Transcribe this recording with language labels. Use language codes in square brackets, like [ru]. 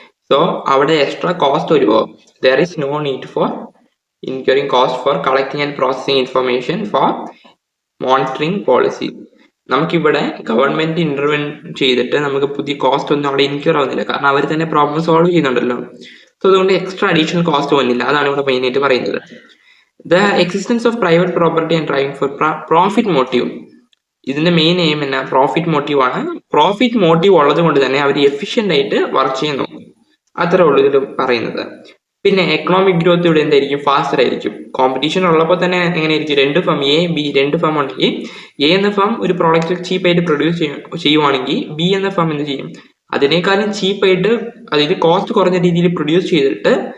[ml] So അവിടെ extra cost വരുമോ? [en] There is no need for incurring cost for collecting and processing information for monitoring policy. [ml] നമുക്കിവിടെ government intervene ചെയ്തിട്ട് നമുക്ക് പുതിയ cost ഒന്നും അവിടെ ഇൻക്യൂർ ആവുന്നില്ല, കാരണം അവർ തന്നെ പ്രോബ്ലം സോൾവ് ചെയ്യുന്നുണ്ടല്ലോ. സോ അതുകൊണ്ട് എക്സ്ട്രാ അഡീഷണൽ കോസ്റ്റ് വന്നില്ല. അതാണ് ഇവിടെ മെയിൻ ആയിട്ട് പറയുന്നത്. [en] The existence of private property and driving for profit motive. [ml] ഇതിന്റെ മെയിൻ എയിം എന്നാ? പ്രോഫിറ്റ് മോട്ടീവ് ആണ്. പ്രോഫിറ്റ് മോട്ടീവ് ഉള്ളത് കൊണ്ട് തന്നെ അവർ എഫിഷ്യന്റ് ആയിട്ട് വർക്ക് ചെയ്യുന്നു. അത്രേ ഉള്ളൂ ഇതിൽ പറയുന്നത്. പിന്നെ എക്കണോമിക് ഗ്രോത്ത് ഇവിടെ എന്തായിരിക്കും? ഫാസ്റ്റർ ആയിരിക്കും. കോമ്പറ്റീഷൻ ഉള്ളപ്പോൾ തന്നെ എങ്ങനെയായിരിക്കും? രണ്ട് ഫേം എ ബി രണ്ട് ഫേം ഉണ്ടെങ്കിൽ എ എന്ന ഫേം ഒരു പ്രോഡക്റ്റ് ചീപ്പായിട്ട് പ്രൊഡ്യൂസ് ചെയ്യുവാണെങ്കിൽ ബി എന്ന ഫേം എന്ത് ചെയ്യും? അതിനേക്കാളും ചീപ്പായിട്ട്, അതായത് കോസ്റ്റ് കുറഞ്ഞ രീതിയിൽ പ്രൊഡ്യൂസ് ചെയ്തിട്ട്